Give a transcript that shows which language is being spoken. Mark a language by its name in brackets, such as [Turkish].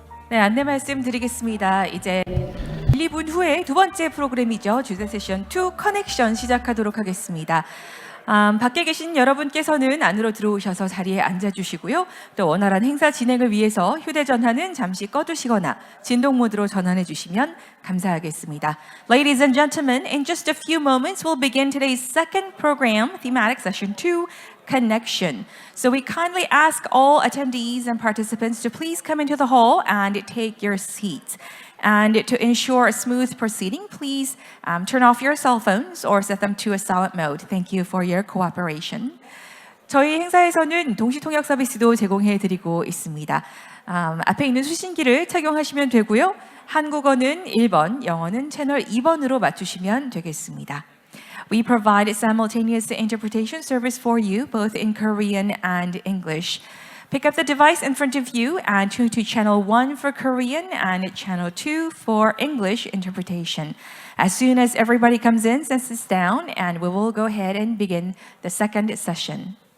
[Korean] 네, 안내 말씀드리겠습니다. 이제 1, 2분 후에 두 번째 프로그램이죠. 주제 세션 2 커넥션 시작하도록 하겠습니다. 밖에 계신 여러분께서는 안으로 들어오셔서 자리에 앉아주시고요. 또 원활한 행사 진행을 위해서 휴대전화는 잠시 꺼두시거나 진동 모드로 전환해 주시면 감사하겠습니다. [English] Ladies and gentlemen, in just a few moments, we'll begin today's second program, thematic session 2, connection. So we kindly ask all attendees and participants to please come into the hall and take your seats. And to ensure a smooth proceeding, please turn off your cell phones or set them to a silent mode. Thank you for your cooperation. [Korean] 저희 행사에서는 동시 통역 서비스도 제공해 드리고 있습니다. 앞에 있는 수신기를 착용하시면 되고요. 한국어는 1번, 영어는 채널 2번으로 맞추시면 되겠습니다. [English] We provide simultaneous interpretation service for you, both in Korean and English. Pick up the device in front of you and tune to channel 1 for Korean and channel 2 for English interpretation. As soon as everybody comes in, sets this down, and we will go ahead and begin the second session.